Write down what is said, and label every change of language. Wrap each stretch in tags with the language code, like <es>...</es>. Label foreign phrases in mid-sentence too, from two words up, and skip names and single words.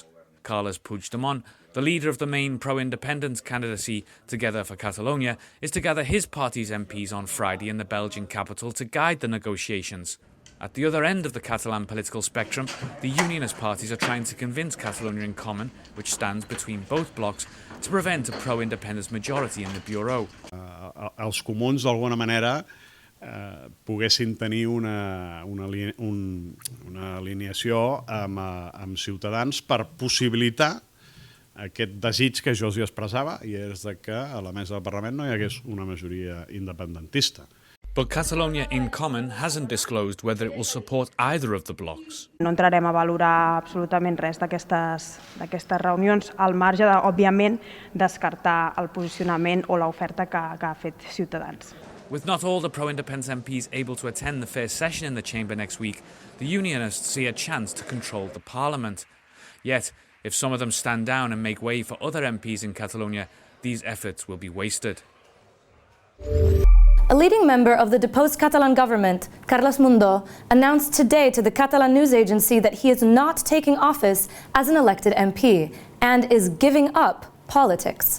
<en>Carles Puigdemont, the leader of the main pro-independence candidacy Together for Catalonia, is to gather his party's MPs on Friday in the Belgian capital to guide the negotiations. At the other end of the Catalan political spectrum, the unionist parties are trying to convince Catalonia in Common, which stands between both blocs, to prevent a pro-independence majority in the Bureau.</en> <ca>Els comuns, d'alguna manera, poguessin tenir una alineació amb Ciutadans per possibilitar aquest desig que jo els expressava, i és que a la mesa del Parlament no hi hagués una majoria independentista.</ca> <en>But Catalonia in Common hasn't disclosed whether it will support either of the blocs.</en> <ca>No entrarem a valorar absolutament res d'aquestes reunions, al marge de, òbviament, descartar el posicionament o l'oferta que ha fet Ciutadans.</ca> <en>With not all the pro-independence MPs able to attend the first session in the chamber next week, the unionists see a chance to control the parliament. Yet, if some of them stand down and make way for other MPs in Catalonia, these efforts will be wasted. A leading member of the deposed Catalan government, Carles Mundó, announced today to the Catalan news agency that he is not taking office as an elected MP and is giving up politics.</en>